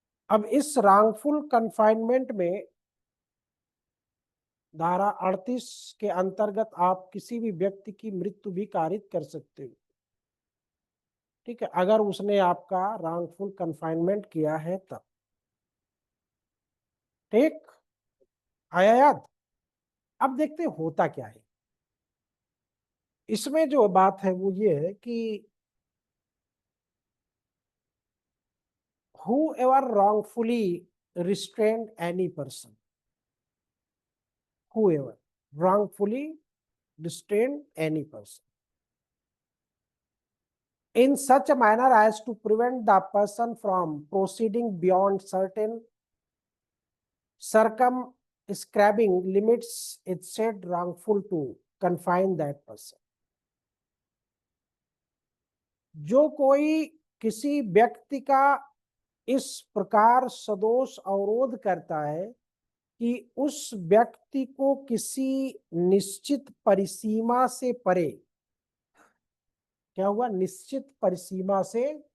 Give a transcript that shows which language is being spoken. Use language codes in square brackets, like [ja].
[hi] अब इस wrongful confinement में धारा 38 के अंतर्गत आप किसी भी व्यक्ति की मृत्यु भी कारित कर सकते हो। ठीक है, अगर उसने आपका रॉन्गफुल कन्फाइनमेंट किया है तब। ठीक, आया याद? अब देखते हैं होता क्या है इसमें। जो बात है वो ये है कि [en] whoever wrongfully restrained any person, whoever wrongfully restrained any person in such a manner as to prevent the person from proceeding beyond certain circumscribing limits, it said wrongful to confine that person। [hi] जो कोई किसी व्यक्ति का इस प्रकार सदोष अवरोध करता है कि उस व्यक्ति को किसी निश्चित परिसीमा से परे, क्या हुआ, निश्चित परिसीमा से